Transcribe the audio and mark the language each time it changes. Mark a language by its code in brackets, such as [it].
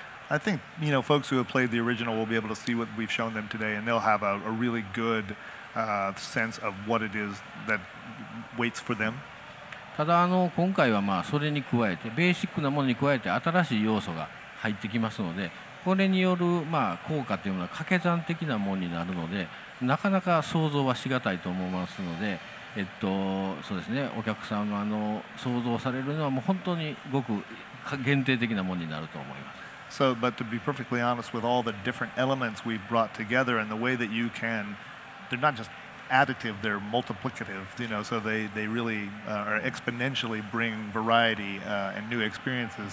[en] I think folks who have played the original will be able to see what we've shown them today, and they'll have a really good sense of what it is that waits for them. [ja] ただ今回はそれに加えてベーシックなものに加えて新しい要素が入ってきますので、これによる効果というのは掛け算的なものになるので、なかなか想像はしがたいと思いますので、そうですね、お客様の想像されるのはもう本当にごく限定的なものになると思います。 [en] So, but to be perfectly honest, with all the different elements we've brought together and the way that you can, they're not just additive, they're multiplicative, so they really are exponentially bring variety and new experiences.